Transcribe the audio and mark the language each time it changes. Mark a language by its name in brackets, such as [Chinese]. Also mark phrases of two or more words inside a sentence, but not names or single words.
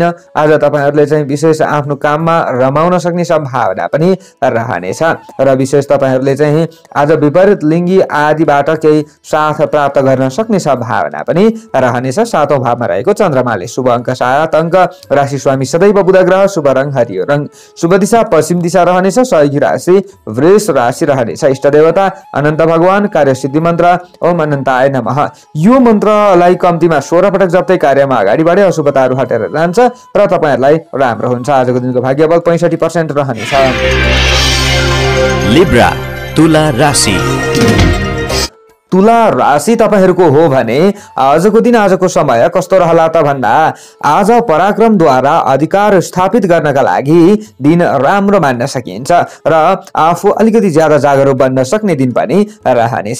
[Nepali] आज तपाईहरूले चाहिँ विशेष आफ्नो काममा रमाउन सक्ने सम्भावना पनि रहनेछ र विशेष तपाईहरूले चाहिँ आज विपरीत लिङ्गी आदिबाट केही साथ प्राप्त गर्न सक्ने सम्भावना पनि रहनेछ। 7औं भावमा रहेको चन्द्रमाले शुभ अङ्क 7 अङ्क, राशि स्वामी सदैव बुध ग्रह, शुभ रङ हरियो रङ, शुभ दिशा पश्चिम दिशा रहनेछ। सहयोगी राशि वृष राशि रहनेछ। इष्ट देवता अनन्त भगवान, कार्यसिद्धि मन्त्र [Sanskrit] ओम अनन्ताय नमः। [Nepali] यो मन्त्रलाई कम्तीमा 16 पटक जप्दै कार्यमा अगाडि बढे अशुभताहरू हटेर जान्छ र तपाईहरूलाई राम्रो हुन्छ। आजको दिनको भाग्यबल 65% रहनेछ। लिब्रा तुला राशि। तुला राशि तपाईहरूको हो भने आजको दिन आजको समय कस्तो रहला त भन्दा आज पराक्रमद्वारा अधिकार स्थापित गर्नका लागि दिन राम्रो मान्न सकिन्छ र आफू अलिकति ज्यादा जागरुक बन्न सक्ने दिन पनि रहनेछ।